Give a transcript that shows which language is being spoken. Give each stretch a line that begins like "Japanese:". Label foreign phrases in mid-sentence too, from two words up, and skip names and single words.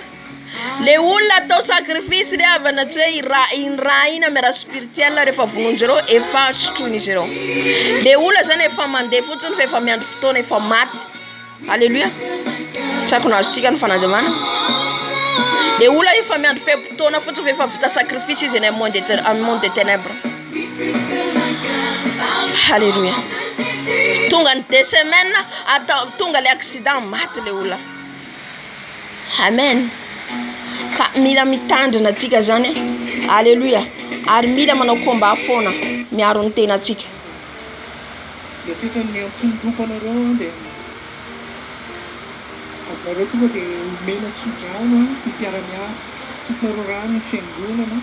Malagasy: Le olona atao sacrifice le avana tsy hoe raha ina mera spirituel rehefa vonon'izy ireo efa sotroin'izy ireo. Le olona zany efa mandeha fotsiny fa efa miandry fotoana efa maty. Alléluia. Tsako nazo tika ny fanazamana. Le olona efa miandry fotoana fotsiny fa efa vita sacrifice izy ny
French: monde des ténèbres.
Malagasy: Alléluia. Tonga ny 2 semaines tonga le accident maty le olona. Amen. Ka mila mitandrina atsika zany. Alléluia. Ary mila manao komba foana miaro ny tenatsika. Dia tsitra ny antsoiny tomponareo dia azonareo tonga dia omena tsodrano mpiara-miasa tsofinareo rano ny fiangonana.